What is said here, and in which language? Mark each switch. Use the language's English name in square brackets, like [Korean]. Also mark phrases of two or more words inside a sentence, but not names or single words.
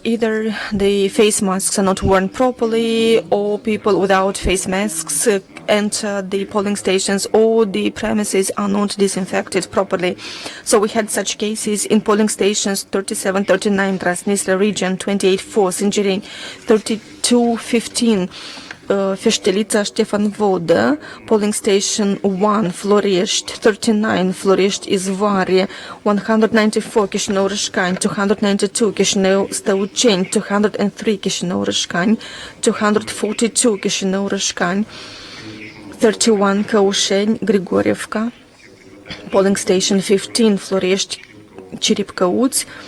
[English] Either the face masks are not worn properly, or people without face masks enter the polling stations, or the premises are not disinfected properly. So we had such cases in polling stations 3739 Transnistria region, 28-4 Sinjireni, 3215 Feștelița Ștefan Vodă, polling station 1 Florești, 39 Florești Izvoare, 194 Chișinău Râșcani, 292 Chișinău Stăuceni, 203 Chișinău Râșcani, 242 Chișinău Râșcani, 31 Căușeni Grigorievca, polling station 15 Florești Ciripcăuți,